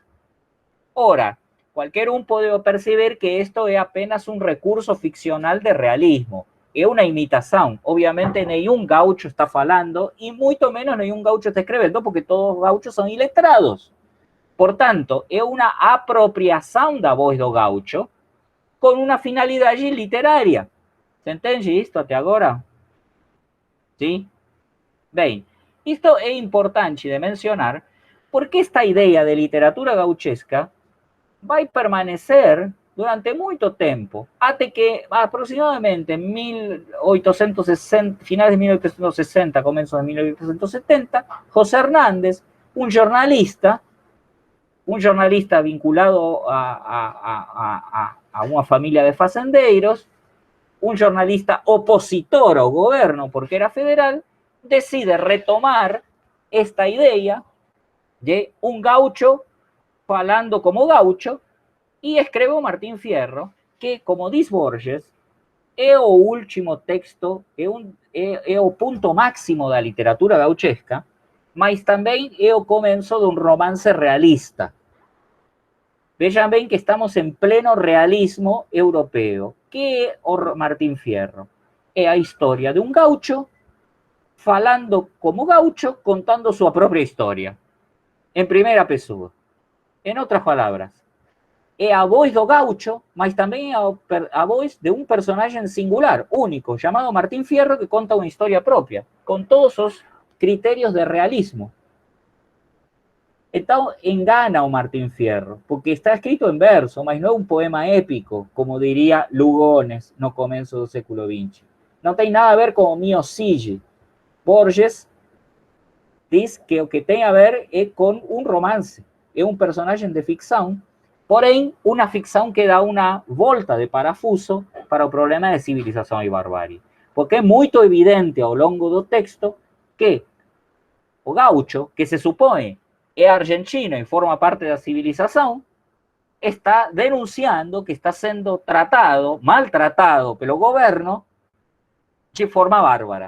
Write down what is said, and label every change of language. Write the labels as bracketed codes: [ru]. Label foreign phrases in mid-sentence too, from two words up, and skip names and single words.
[pt] Ora, qualquer um pode perceber que isto é apenas um recurso ficcional de realismo. É uma imitação. Obviamente, nenhum gaucho está falando e muito menos nenhum gaucho está escrevendo, porque todos os gauchos são iletrados. Portanto, é uma apropriação da voz do gaucho [es] con una finalidad literaria. ¿Se entiende esto [pt] até agora? [es] ¿Sí? [pt] Bem, [es] esto es importante de mencionar porque esta idea de literatura gauchesca va a permanecer durante mucho tiempo, hasta que aproximadamente en 1860, finales de 1860, comienzos de 1870, José Hernández, un jornalista vinculado a una familia de fazendeiros, un jornalista opositor al gobierno porque era federal, decide retomar esta idea de un gaucho falando como gaucho y escribe Martín Fierro, que, como dice Borges, [pt] é o último texto, é o punto máximo da literatura gauchesca, mas também é o começo de [es] un romance realista. Vean bien que estamos en pleno realismo europeo. ¿Qué es Martín Fierro? Es la historia de un gaucho falando como gaucho, contando su propia historia, en primera pessoa. En otras palabras, es [pt] a voz do gaucho, [es] mas también [pt] a voz [es] de un personaje en singular, único, llamado Martín Fierro, que cuenta una historia propia, con todos esos criterios de realismo. [pt] Então, engana o [es] Martín Fierro, [pt] porque está escrito [es] en verso, mas no es un poema épico, como diría Lugones no comienzo del século XX. No tiene nada a ver con o Mio Sige. Borges dice que lo que tiene a ver es con un romance, es un personaje de ficción, porém, una ficción que da una [pt] volta de parafuso [es] para el problema de civilización y barbarie. Porque es muy evidente a lo largo del texto que o gaucho, que se supone es argentino y forma parte de la civilización, está denunciando que está siendo tratado, maltratado pelo gobierno de forma bárbara.